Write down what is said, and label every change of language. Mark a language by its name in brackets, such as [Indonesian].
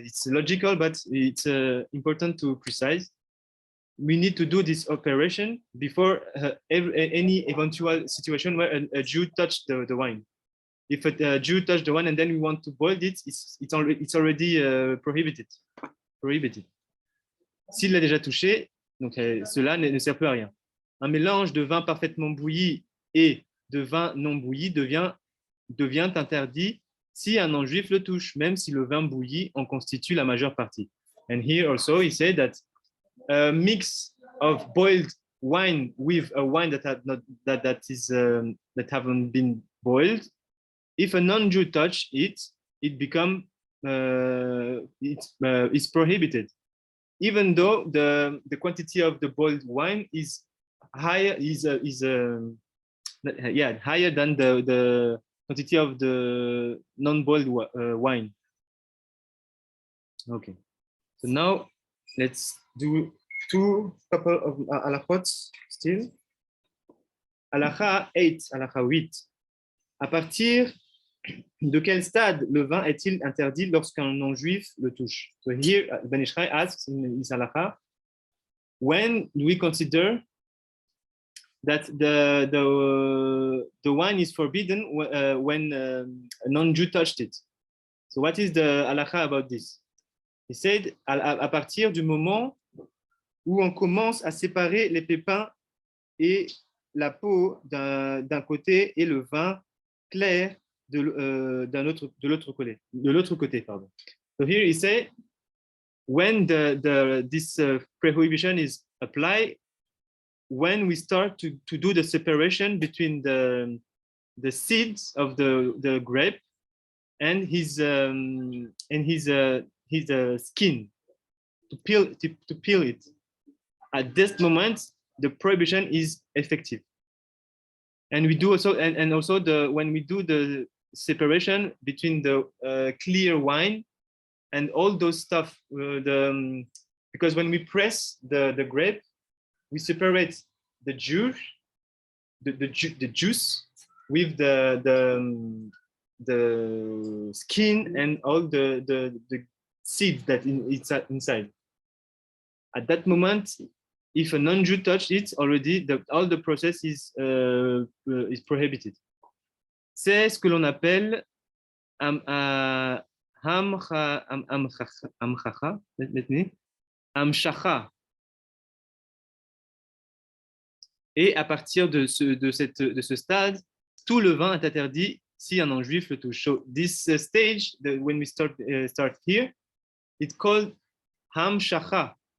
[English] It's logical, but it's important to precise. We need to do this operation before any eventual situation where a Jew touched the wine. If a Jew touched the wine and then we want to boil it, it's already prohibited. [French] S'il l'a déjà touché, donc cela ne sert plus à rien. Un mélange de vin parfaitement bouilli et de vin non bouilli devient interdit si un non-juif le touche, même si le vin bouilli en constitue la majeure partie. [English] And here also he said that a mix of boiled wine with a wine that haven't been boiled, if a non-Jew touch it, it's prohibited. even though the quantity of the boiled wine is higher, higher than the quantity of the non-boiled wine. Okay, so now let's do couple of halakhots still. Halakha 8, halakha 8. [French] À partir de quel stade le vin est-il interdit lorsqu'un non-juif le touche? [English] So here, Ben Yishai asks in his halakha, when do we consider that the wine is forbidden when a non-Jew touched it? So what is the halakha about this? He said, [French] à partir du moment où on commence à séparer les pépins et la peau d'un côté et le vin clair de l'autre côté. Pardon. [English] So here he said, when this prohibition is applied, when we start to do the separation between the seeds of the grape and his skin, to peel it. At this moment, the prohibition is effective. And we do also, and also when we do the separation between the clear wine and all those stuff, because when we press the grape, we separate the juice, the juice with the skin and all the seeds that it's inside. At that moment, if a non-Jew touched it, already all the process is prohibited. [French] C'est ce que l'on appelle amshacha. Et à partir de ce stade, tout le vin est interdit si un non-juif le touche. [English] So this stage, when we start here, it's called hamshacha.